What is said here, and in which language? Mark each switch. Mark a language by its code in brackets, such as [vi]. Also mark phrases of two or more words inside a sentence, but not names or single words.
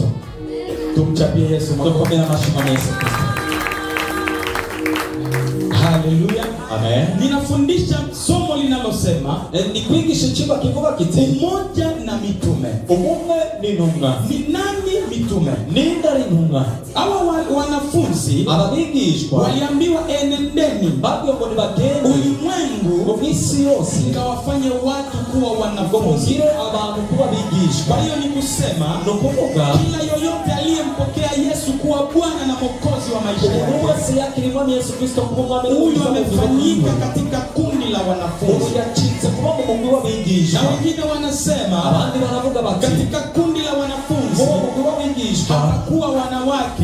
[sw] Tumchapie Yesu makofi. Haleluya. Amen. Ninafundisha somo linalosema [rw] nikwigisha kiba kivuga kiti [sw] umoja na mitume. [rw] Umumwe ni ntumwa. [sw] Ni nani mitume? [rw] Nindari ntumwa. [sw] Hawa wanafunzi [rw] ababigishwa [sw] waliambiwa enendeni [rw] babyo ngo nibagende [sw] ulimwengu [rw] mu isi yose [sw] mkawafanye watu kuwa wanafunzi, [rw] abantu kuba bigishwa. [sw] Kwa hiyo ni kusema [rw] no kuvuga [sw] kila yoyote aliyempokea Yesu kuwa Bwana na Mwokozi wa maisha yake, Yesu Kristo huyo amefanyika katika kundi la wanafunzi. Na wengine wanasema katika kundi la wanafunzi hapakuwa wanawake.